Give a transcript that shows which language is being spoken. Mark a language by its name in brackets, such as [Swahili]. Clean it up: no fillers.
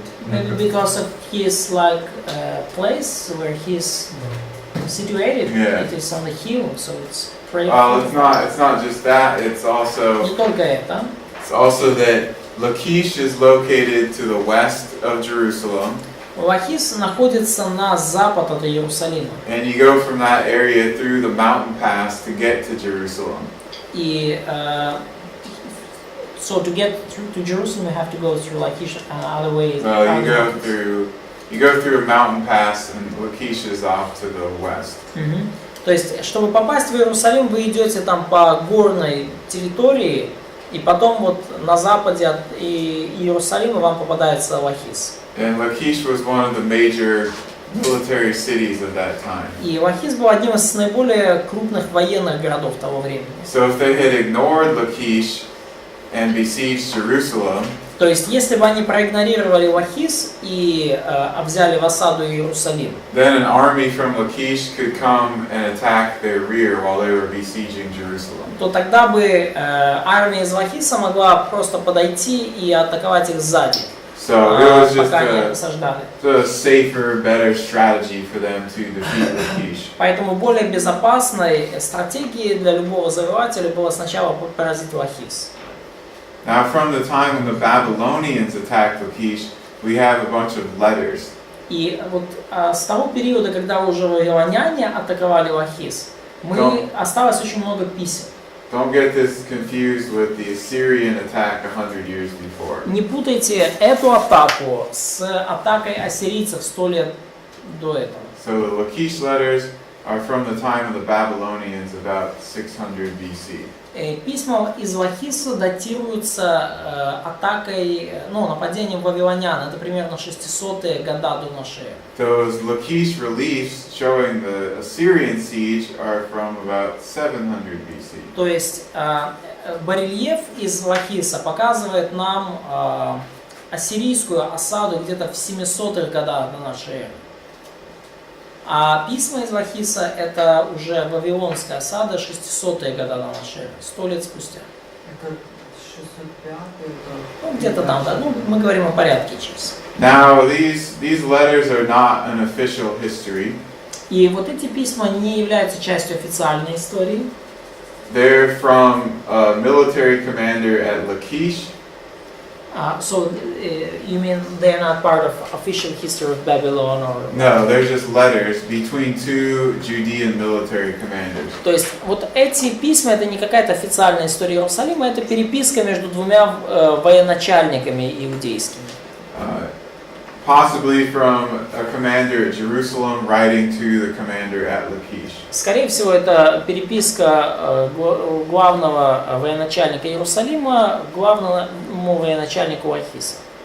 [English] Maybe because of his place where he's situated. Yeah. It is on the hill, so it's pretty. Well, it's not just that. It's also [Russian] Не только это. [English] that Lachish is located to the west of Jerusalem. [Russian] Лахис находится на запад от Иерусалима. [English] And you go from that area through the mountain pass to get to Jerusalem. И so to get to Jerusalem, you have to go through Lachish and other ways. Well, you go through a mountain pass, and Lachish is off to the west. [Russian] То есть, чтобы попасть в Иерусалим, вы идете там по горной территории, и потом вот на западе от Иерусалима вам попадается Лахис. [English] And Lachish was one of the major military cities of that time. [Russian] И Лахис был одним из наиболее крупных военных городов того времени. [English] So if they had ignored Lachish and besieged Jerusalem, [Russian] То есть, если бы они проигнорировали Лахис и взяли в осаду Иерусалим, [English] then an army from Lachish could come and attack their rear while they were besieging Jerusalem. [Russian] то тогда бы армия из Лахиса могла просто подойти и атаковать их сзади, [English] So it was just [Russian] пока они осаждали. [English] a safer, better strategy for them to defeat Lachish. [Russian] Поэтому более безопасной стратегией для любого завоевателя было сначала поразить Лахис. [English] Now, from the time when the Babylonians attacked Lachish, we have a bunch of letters. [Russian] И вот с того периода, когда уже вавилоняне атаковали Лахис, осталось очень много писем. [English] Don't get this confused with the Assyrian attack 100 years before. [Russian] Не путайте эту атаку с атакой ассирийцев 100 лет до этого. [English] So the Lachish letters are from the time of the Babylonians, about 600 BC. [Russian] Письма из Лахиса датируются атакой, нападением вавилонян. Это примерно 600-е года до нашей эры. [English] Those Lachish reliefs showing the Assyrian siege are from about 700 BC. [Russian] То есть барельеф из Лахиса показывает нам ассирийскую осаду где-то в 700-х годах до нашей эры. А письма из Лахиса это уже вавилонская осада 600-е года до нашей эры, 100 лет спустя. Это 605 это... Где-то там, да. Мы говорим о порядке чисел. [English] Now these letters are not an official history. [Russian] И вот эти письма не являются частью официальной истории. [English] They're from a military commander at Lachish. So you mean they're not part of official history of Babylon or? No, they're just letters between two Judean military commanders. [Russian] То есть вот эти письма это не какая-то официальная история Иерусалима, это переписка между двумя военачальниками иудейскими. [English] Possibly from a commander at Jerusalem writing to the commander at Lachish. [Russian] Скорее всего, это переписка главного военачальника Иерусалима к главному военачальнику Лахиса.